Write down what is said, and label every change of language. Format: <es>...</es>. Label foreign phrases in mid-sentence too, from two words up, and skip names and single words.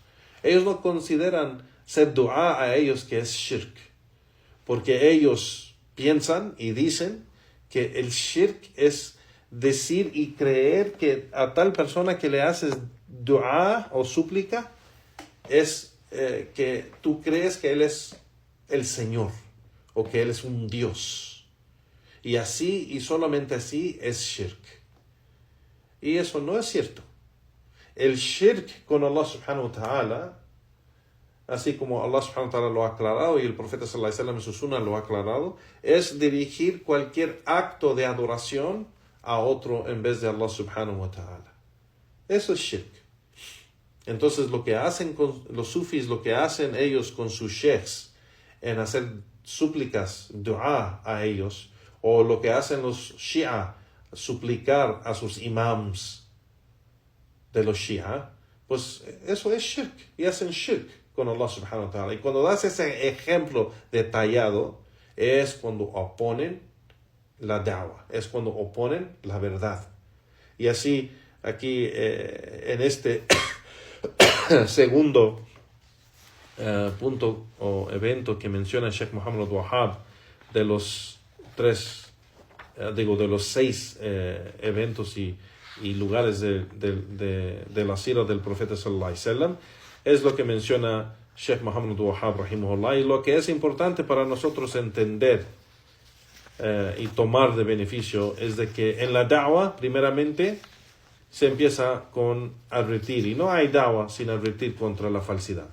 <es>Ellos no consideran hacer dua a ellos que es shirk, porque ellos piensan y dicen que el shirk es decir y creer que a tal persona que le haces dua o súplica es que tú crees que él es el Señor o que él es un Dios. Y así y solamente así es shirk. Y eso no es cierto. El shirk con Allah</es> <ar>سبحانه وتعالى,</ar> <es>así como Allah</es> <ar>سبحانه وتعالى</ar> <es>lo ha aclarado y el profeta</es> <ar>صلى الله عليه وسلم</ar> <es>en su sunnah lo ha aclarado, es dirigir cualquier acto de adoración a otro en vez de Allah</es> <ar>سبحانه وتعالى.</ar> <es>Eso es shirk. Entonces lo que hacen con los sufis, lo que hacen ellos con sus sheikhs en hacer súplicas, dua a ellos, o lo que hacen los shia, suplicar a sus imams de los shia, pues eso es shirk, y hacen shirk con Allah</es> <ar>سبحانه وتعالى.</ar> <es>Y cuando das ese ejemplo detallado, es cuando oponen la da'wah, es cuando oponen la verdad. Y así, aquí en este segundo punto o evento que menciona Sheikh Muhammad Abdul Wahhab, de los 6 eventos y lugares de la sira del profeta</es> <ar>صلى الله عليه وسلم,</ar> <es>es lo que menciona Sheikh Muhammad Abdul Wahhab rahimahullah, y lo que es importante para nosotros entender y tomar de beneficio es de que en la da'wah primeramente se empieza con advertir, y no hay da'wah sin advertir contra la falsidad.</es>